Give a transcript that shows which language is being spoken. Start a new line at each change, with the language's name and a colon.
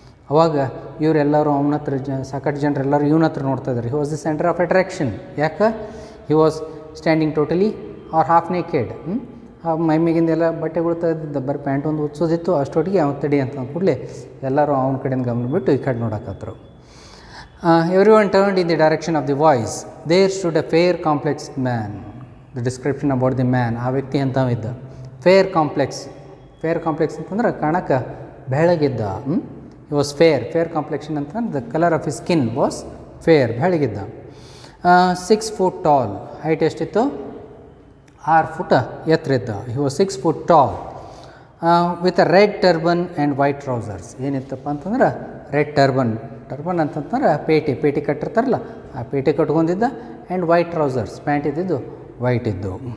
Kannada: ಅವಾಗ ಇವರೆಲ್ಲರೂ ಅವನ ಹತ್ರ ಸಾಕಷ್ಟು ಜನರೆಲ್ಲರೂ ಇವನ ಹತ್ರ ನೋಡ್ತಾ ಇದ್ದಾರೆ.
English: He was the centre of attraction. ಯಾಕೆ? He was standing totally or half naked.
Kannada: ಮೈಮೇಗಿಂದೆಲ್ಲ ಬಟ್ಟೆಗಳು ತೆಗೆದಿದ್ದ, ಬರೀ ಪ್ಯಾಂಟ್ ಒಂದು ಉತ್ಸೋದಿತ್ತು. ಅಷ್ಟೊಟ್ಟಿಗೆ ಅವ್ನು ತಡಿ ಅಂತ ಕೂಡಲೇ ಎಲ್ಲರೂ ಅವನ ಕಡೆಯಿಂದ ಗಮನ ಬಿಟ್ಟು ಈ ಕಡೆ ನೋಡಕತ್ತರು.
English: Everyone turned in the direction of the voice. There stood a fair complexed man. The description about the man,
Kannada: ಆ ವ್ಯಕ್ತಿ ಅಂತವಿದ್ದ. ಫೇರ್ ಕಾಂಪ್ಲೆಕ್ಸ್ ಅಂತಂದ್ರೆ ಕಾಣಕ್ಕೆ ಬೆಳಗಿದ್ದ.
English: He was fair complexion
Kannada: ಅಂತಂದ್ರೆ
English: the color of his skin was fair,
Kannada: ಬೆಳಗಿದ್ದ.
English: 6 foot tall,
Kannada: height ಎಷ್ಟಿತ್ತು? 6 foot ಎತ್ತರ ಇದ್ದ.
English: He was 6 foot tall with a red turban and white trousers.
Kannada: ಏನಿತ್ತಪ್ಪ ಅಂತಂದ್ರೆ red turban ಅಂತಂದ್ರೆ ಪೇಟಿ ಕಟ್ಟಿರ್ತಾರಲ್ಲ, ಆ ಪೇಟಿ ಕಟ್ಕೊಂಡಿದ್ದ.
English: and white trousers,
Kannada: ಪ್ಯಾಂಟ್ ಇದ್ದಿದ್ದು white ಇದ್ದು.